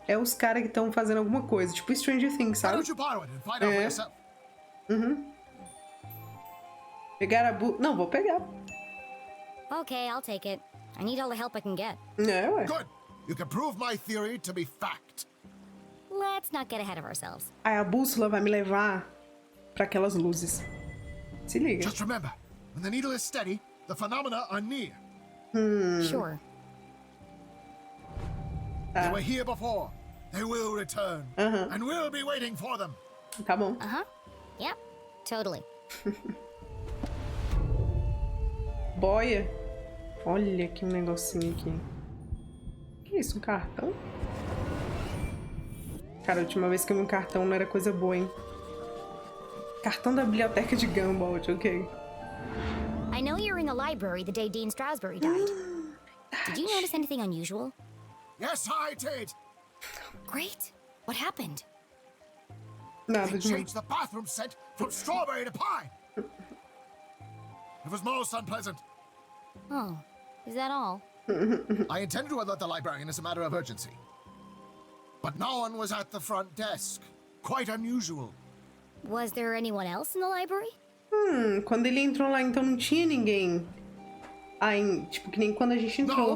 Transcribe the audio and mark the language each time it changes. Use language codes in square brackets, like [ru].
[pt] É os caras que estão fazendo alguma coisa, tipo Stranger Things, [en] Why [pt] sabe? [en] don't you borrow it and find out for yourself? [pt] Pegar a Não, vou pegar. [en] Okay, I'll take it. I need all the help I can get. [pt] É, ué. [en] Good. You can prove my theory to be fact. Let's not get ahead of ourselves. [pt] Aí a bússola vai me levar pra aquelas luzes. Se liga. [en] Just remember, when the needle is steady, the phenomena are near. Sure. They were here before. They will return. And we'll be waiting for them. [pt] Tá bom. [en] Yep, totally. [pt] Boia. Olha que negocinho aqui. Que isso, um cartão? Cara, a última vez que eu vi um cartão não era coisa boa, hein? Cartão da biblioteca de Gumball, ok. [en] I know you were in the library the day Dean Strasberry died. Did you notice anything unusual? Yes, I did. Great. What happened? [pt] Nada [en] They [pt] de [en] changed the bathroom scent from strawberry to pine. It was most unpleasant. Oh, is that all? I intended to alert the librarian as a matter of urgency. But no one was at the front desk. Quite unusual. Was there anyone else in the library? [pt] Quando ele entrou lá, então não tinha ninguém. Aí, tipo, que nem quando a gente entrou.